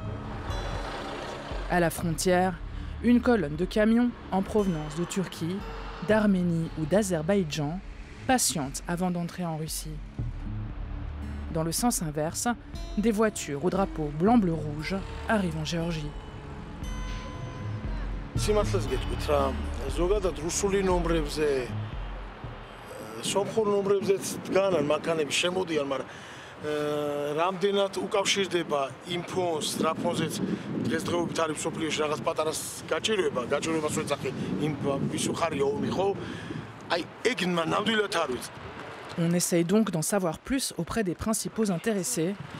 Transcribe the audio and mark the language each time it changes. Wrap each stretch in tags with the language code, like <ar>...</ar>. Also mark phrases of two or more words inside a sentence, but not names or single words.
<fr>À la frontière, une colonne de camions en provenance de Turquie, d'Arménie ou d'Azerbaïdjan patiente avant d'entrer en Russie. Dans le sens inverse, des voitures au drapeau blanc-bleu-rouge arrivent en Géorgie.</fr> <ka>რამდენად უკავშირდება იმ ფონს, რა ფონზეც დღესდღეობით არის მსოფლიოში რაღაც პატარა გაჭირვებას ვეძახი იმ ვის უხარია ომი, ხო? აი, ეგ ნამდვილად არ ვიცი.</ka> <fr>On essaye donc d'en savoir plus auprès des principaux intéressés.</fr>